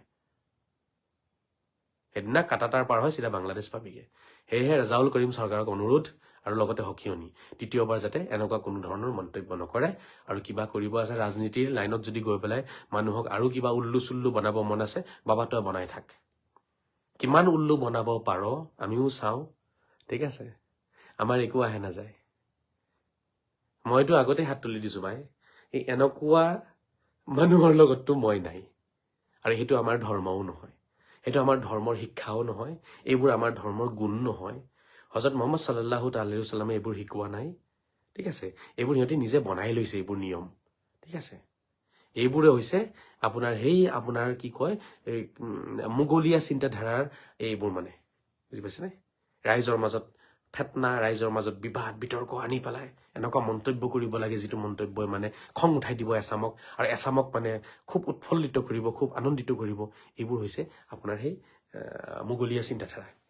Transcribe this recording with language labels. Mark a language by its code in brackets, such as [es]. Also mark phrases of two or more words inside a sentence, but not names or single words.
[as] সেইদিনা কাটাতাৰ পাৰ হৈ চিধা বাংলাদেশ পাবিগে সেয়েহে ৰেজাউল কৰিম চৰকাৰক অনুৰোধ আৰু লগতে সকিয়নি তৃতীয়বাৰ যাতে এনেকুৱা কোনো ধৰণৰ মন্তব্য নকৰে আৰু কিবা কৰিব আছে ৰাজনীতিৰ লাইনত যদি গৈ পেলাই মানুহক আৰু কিবা উল্লু চুল্লু বনাব মন আছে বাবা তই বনাই থাক কিমান উল্লু বনাব পাৰ আমিও চাওঁ ঠিক আছে আমাৰ একো আহে নাযায় মইতো আগতে হাত তুলি দিছো ভাই এই এনেকুৱা মানুহৰ লগততো মই নাই আৰু সেইটো আমাৰ ধৰ্মও নহয় সেইটো আমাৰ ধৰ্মৰ শিক্ষাও নহয় এইবোৰ আমাৰ ধৰ্মৰ গুণ নহয় হযৰত মুহাম্মদ [ar] صلى الله عليه وسلم [as] এইবোৰ শিকোৱা নাই ঠিক আছে এইবোৰ সিহঁতে নিজে বনাই লৈছে এইবোৰ নিয়ম ঠিক আছে এইবোৰে হৈছে আপোনাৰ আপোনাৰ কি কয় মোগলীয়া চিন্তাধাৰাৰ এইবোৰ মানে বুজি পাইছেনে ৰাইজৰ মাজত ফেতনা ৰাইজৰ মাজত বিবাদ বিতৰ্ক আনি পেলাই এনেকুৱা মন্তব্য কৰিব লাগে যিটো মন্তব্যই মানে খং উঠাই দিব এছামক আৰু এছামক মানে খুব উৎফুল্লিত কৰিব খুব আনন্দিত কৰিব এইবোৰ হৈছে আপোনাৰ সেই মোগলীয়া চিন্তাধাৰা